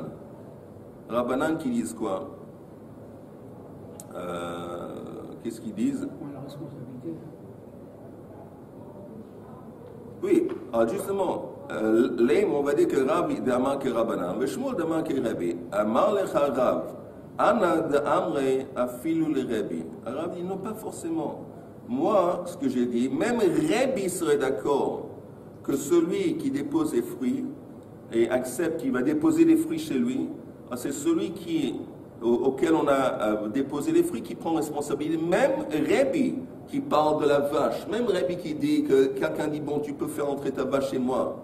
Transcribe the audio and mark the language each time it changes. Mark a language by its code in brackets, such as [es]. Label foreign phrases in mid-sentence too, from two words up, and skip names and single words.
[fr] Rabbanan qui disent quoi? Qu'est-ce qu'ils disent? La responsabilité. Oui, alors justement, l'aim, on va dire que Rav demande que Rabbanan, mais Shmuel demande que Rabbi. [arc] אמר לך רב, אנא ד אמרי אפילו ל רבי. [fr] Rav dit non, pas forcément. Moi, ce que j'ai dit, même Rabbi serait d'accord que celui qui dépose les fruits et accepte qu'il va déposer les fruits chez lui, c'est celui auquel on a déposé les fruits qui prend responsabilité. Même Rabbi qui parle de la vache, même Rabbi qui dit que quelqu'un dit bon, tu peux faire entrer ta vache chez moi.